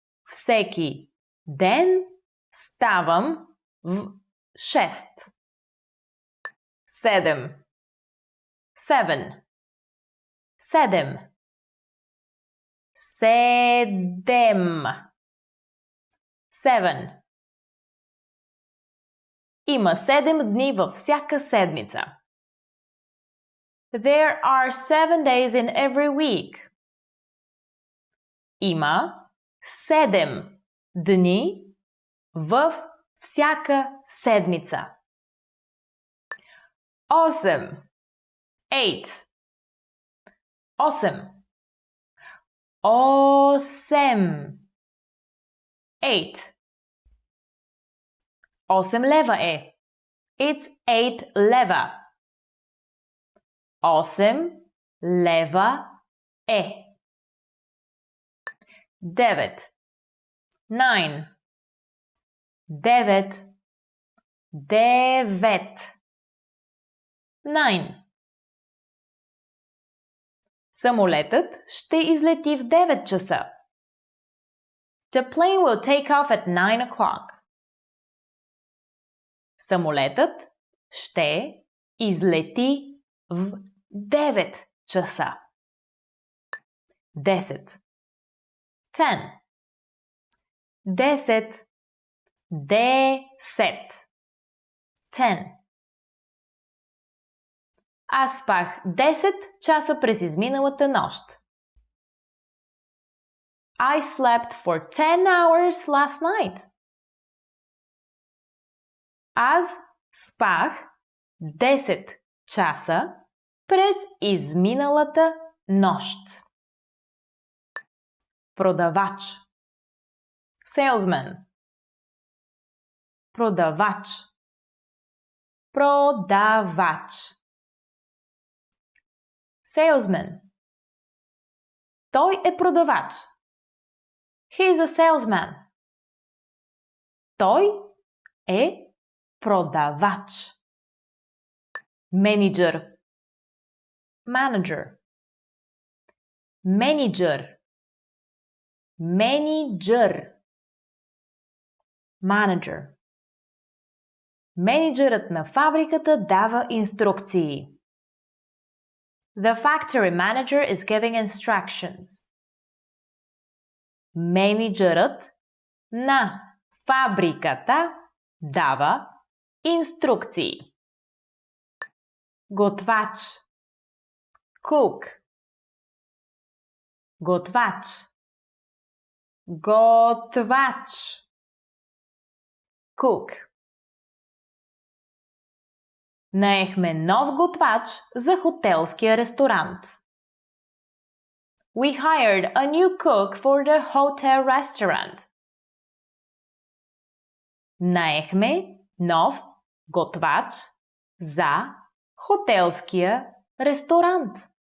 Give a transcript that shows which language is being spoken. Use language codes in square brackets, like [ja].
[bg] Всеки ден ставам в 6. 7. 7. 7. 7. 7. Има 7 дни във всяка седмица. [en] There are 7 days in every week. [bg] Има 7 дни в всяка седмица. 8. 8. 8. 8. 8. 8 лева е. [en] It's 8 лева. [bg] 8 лева е. 9. 9. 9. 9. 9. Самолетът ще излети в 9 часа. [en] The plane will take off at 9 o'clock. [bg] Самолетът ще излети в 9 часа. 10. 10. 10. 10. 10. Аз спах 10 часа през изминалата нощ. [en] I slept for 10 hours last night. [bg] Аз спах 10 часа през изминалата нощ. Продавач. Salesman. Продавач. Продавач. Salesman. Той е продавач. [en] He is a salesman. [bg] Той е продавач. Менеджер. Manager. Менеджер. Менеджер. Manager. Менеджерът на фабриката дава инструкции. [en] The factory manager is giving instructions. [bg] Менеджерът на фабриката дава инструкции. Готвач. Cook. Готвач. Готвач. [en] Cook. [bg] Наехме нов готвач за хотелския ресторант. [en] We hired a new cook for the hotel restaurant. [bg] Наехме нов готвач за хотелския ресторант.